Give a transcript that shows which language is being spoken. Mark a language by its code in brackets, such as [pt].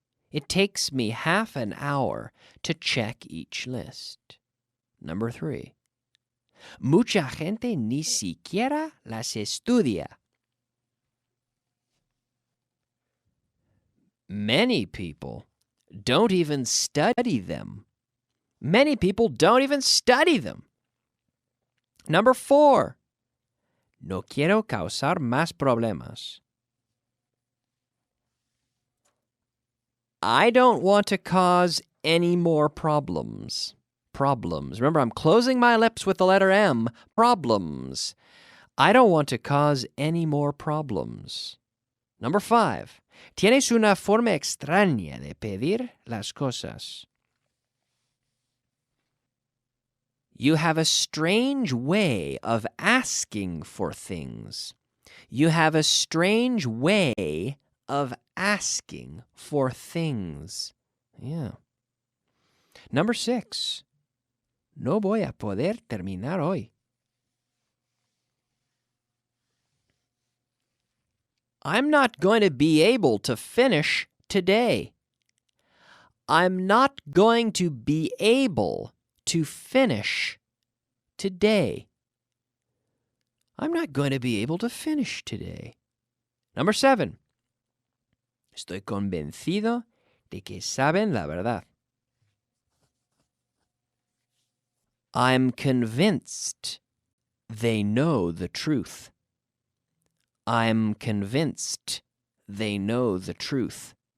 [en] It takes me half an hour to check each list. Number 3. [es] Mucha gente ni siquiera las estudia. [en] Many people don't even study them. Many people don't even study them. Number 4. [es] No quiero causar más problemas. [en] I don't want to cause any more problems. Problems. Remember, I'm closing my lips with the letter M. Problems. I don't want to cause any more problems. Number 5. [es] Tienes una forma extraña de pedir las cosas. [en] You have a strange way of asking for things. You have a strange way of asking for things. Yeah. Number 6. [es] No voy a poder terminar hoy. [en] I'm not going to be able to finish today. I'm not going to be able to finish today. I'm not going to be able to finish today. Number 7. [es] Estoy convencido de que saben la verdad. [en] I'm convinced they know the truth. I'm convinced they know the truth.